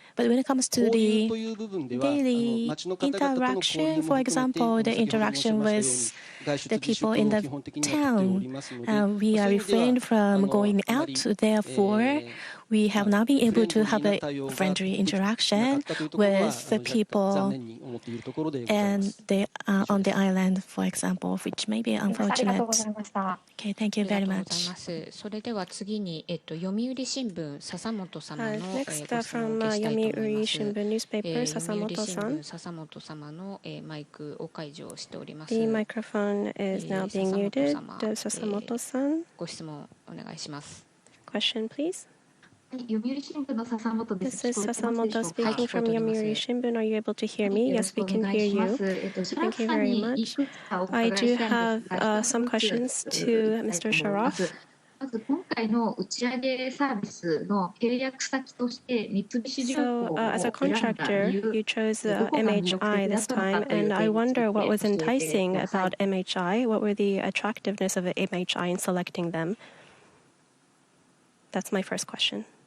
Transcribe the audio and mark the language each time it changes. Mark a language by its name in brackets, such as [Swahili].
[English] But when it comes to the daily interaction, for example, the interaction with the people in the town, we are refrained from going out. Therefore, we have not been able to have a friendly interaction with the people and they are on the island, for example, which may be unfortunate. Okay, thank you very much. [Japanese] それでは次に読売新聞笹本様の [English] Next from Yomiuri Shimbun newspaper, 笹本さん。 [Japanese] 笹本様のマイクを解除しております。 [English] The microphone is now being muted. [Japanese] 笹本さん。ご質問お願いします。 [English] Question, please. [Japanese] 読売新聞の笹本です。 [English] This is Sasamoto speaking from Yomiuri Shimbun. Are you able to hear me? Yes, we can hear you. Thank you very much. I do have some questions to Mr. Sharaf. [Japanese] まず今回の打ち上げサービスの契約先として三菱重工を [English] as a contractor, you chose MHI this time, and I wonder what was enticing about MHI. What were the attractiveness of MHI in selecting them? That's my first question.